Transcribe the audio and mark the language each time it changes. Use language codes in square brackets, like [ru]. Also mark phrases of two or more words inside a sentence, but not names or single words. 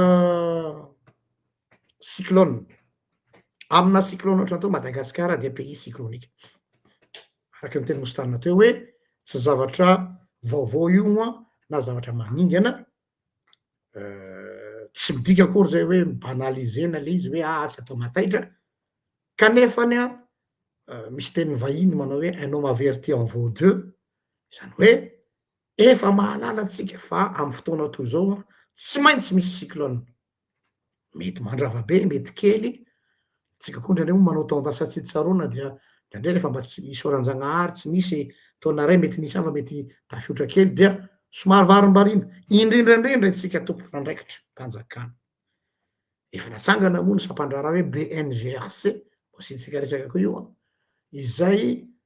[mg] cyclone amina cyclone ohatra atao Madagasikara dia [fr] pays cyclonique [mg] araky ny teny mosy tarina teo hoe tsy zavatra vaovao io moa na zavatra maningana tsy midika akory zay hoe banalizena le izy hoe tsy atao mataitra kanefany a misy teny vahiny manao hoe [fr] un homme averti en vaut deux [mg] zany hoe efa mahalala antsika fa amin'ny fotoana toy zao tsy maintsy misy cyclone mety mandrava be mety kely tsika koa ndraindray moa manao tendance tsy tsaroana dia ndraindray rehefa mba tsy misy oranjanahary tsy misy taona ray mety nisy ava mety tafiotra kely dia somary varimbarina indrindrandrindra itsika tompona andraikitra mpanjakana efa natsangana moa ny sampandraraha hoe BNGRC mositsika resaka koa io a izay